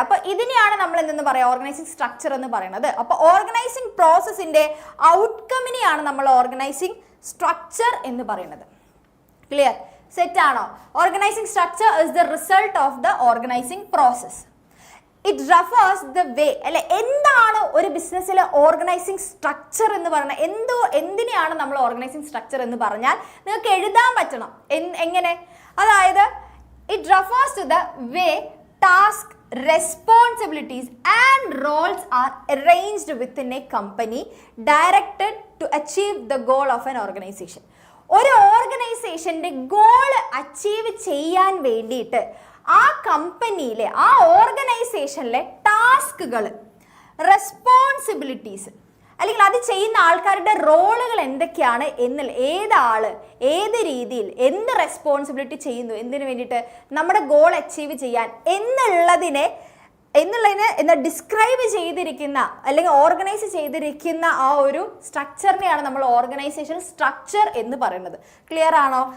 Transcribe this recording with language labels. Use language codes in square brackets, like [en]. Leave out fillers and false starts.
[ml] അപ്പൊ ഇതിനെയാണ് നമ്മൾ എന്തെന്ന് പറയാം? ഓർഗനൈസിങ് സ്ട്രക്ചർ എന്ന് പറയുന്നത്. അപ്പൊ ഓർഗനൈസിങ് പ്രോസസ്സിന്റെ ഔട്ട്കമ്മിനെയാണ് നമ്മൾ ഓർഗനൈസിങ് സ്ട്രക്ചർ എന്ന് പറയുന്നത്. ക്ലിയർ? സെറ്റ് ആണോ? [en] Organising structure is the result of the organising process. It refers the way [ml] അല്ലെ. എന്താണ് ഒരു ബിസിനസ്സിലെ ഓർഗനൈസിങ് സ്ട്രക്ചർ എന്ന് പറയുന്നത്? എന്തിനെയാണ് നമ്മൾ ഓർഗനൈസിങ് സ്ട്രക്ചർ എന്ന് പറഞ്ഞാൽ നിങ്ങൾക്ക് എഴുതാൻ പറ്റണം. എങ്ങനെ? അതായത് [en] It refers to the way task, responsibilities and roles are arranged within a company directed to achieve the goal of an organization. [ml] ഒരു ഓർഗനൈസേഷന്റെ ഗോൾ അച്ചീവ് ചെയ്യാൻ വേണ്ടിയിട്ട് ആ കമ്പനിയിലെ ആ ഓർഗനൈസേഷനിലെ ടാസ്കുകൾ, റെസ്പോൺസിബിലിറ്റീസ് അല്ലെങ്കിൽ അത് ചെയ്യുന്ന ആൾക്കാരുടെ റോളുകൾ എന്തൊക്കെയാണ് എന്നുള്ള ഏതാള് ഏത് രീതിയിൽ എന്ത് റെസ്പോൺസിബിലിറ്റി ചെയ്യുന്നു എന്തിനു വേണ്ടിയിട്ട് നമ്മുടെ ഗോൾ അച്ചീവ് ചെയ്യാൻ എന്നുള്ളതിനെ എന്താ ഡിസ്ക്രൈബ് ചെയ്തിരിക്കുന്ന അല്ലെങ്കിൽ ഓർഗനൈസ് ചെയ്തിരിക്കുന്ന ആ ഒരു സ്ട്രക്ചറിനെയാണ് നമ്മൾ ഓർഗനൈസേഷൻ സ്ട്രക്ചർ എന്ന് പറയുന്നത്. ക്ലിയർ ആണോ?